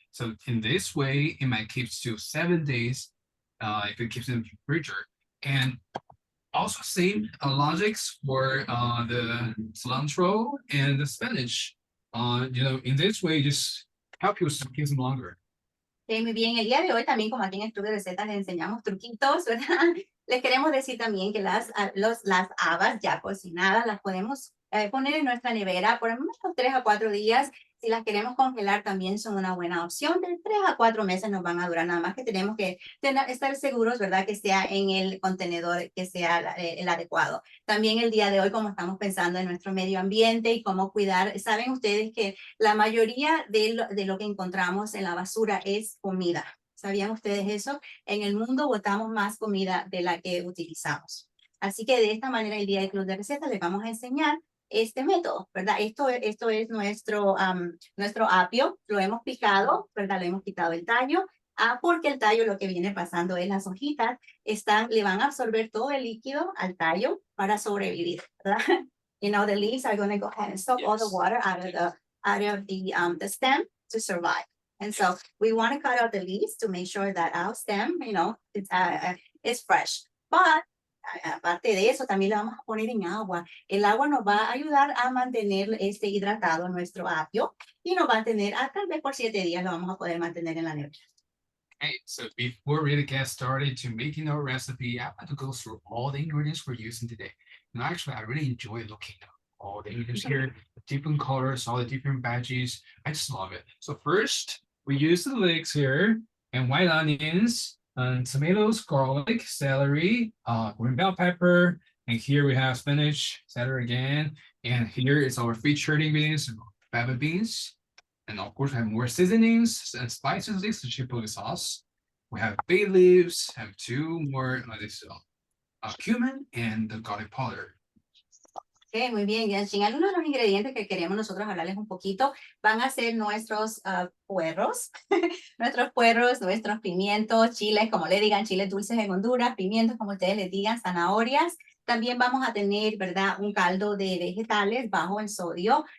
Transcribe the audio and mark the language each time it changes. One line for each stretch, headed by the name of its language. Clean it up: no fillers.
English: So in this way, it might keep to 7 days if it keeps in the freezer. And also same logics for the cilantro and the spinach. In this way, just help you keep them longer.
Spanish: Muy bien, el día de hoy también, como aquí en Estudio de Recetas les enseñamos truquitos, ¿verdad? Les queremos decir también que las habas ya cocinadas las podemos poner en nuestra nevera por unos 3 a 4 días. Si las queremos congelar también son una buena opción. De 3 a 4 meses nos van a durar, nada más que tenemos que estar seguros, ¿verdad? Que sea en el contenedor, que sea el adecuado. También el día de hoy, como estamos pensando en nuestro medio ambiente y cómo cuidar, saben ustedes que la mayoría de lo que encontramos en la basura es comida. ¿Sabían ustedes eso? En el mundo botamos más comida de la que utilizamos. Así que de esta manera, el día del Club de Recetas les vamos a enseñar este método, ¿verdad? Esto es nuestro apio, lo hemos picado, ¿verdad? Le hemos quitado el tallo, porque el tallo lo que viene pasando es las hojitas le van a absorber todo el líquido al tallo para sobrevivir, ¿verdad?
English: The leaves are going to go ahead and suck all the water out of the stem to survive. And so we want to cut out the leaves to make sure that our stem, it's fresh.
Spanish: But aparte de eso, también lo vamos a poner en agua. El agua nos va a ayudar a mantener hidratado nuestro apio y nos va a tener, tal vez por 7 días lo vamos a poder mantener en la nevera.
English: Okay, so before we really get started to making our recipe, I want to go through all the ingredients we're using today. Actually, I really enjoy looking all the ingredients here, the different colors, all the different veggies. I just love it. So first, we use the leeks here and white onions, and tomatoes, garlic, celery, green bell pepper, and here we have spinach, celery again, and here is our featured ingredients, fava beans, and of course we have more seasonings and spices, this is chipotle sauce. We have bay leaves, have two more this cumin and the garlic powder.
Spanish: Ok, muy bien, Yanshin. Algunos de los ingredientes que queremos nosotros hablarles un poquito van a ser nuestros puerros, nuestros puerros, nuestros pimientos, chiles, como le digan, chiles dulces en Honduras, pimientos, como ustedes les digan, zanahorias. También vamos a tener, ¿verdad?, un caldo de vegetales bajo en sodio.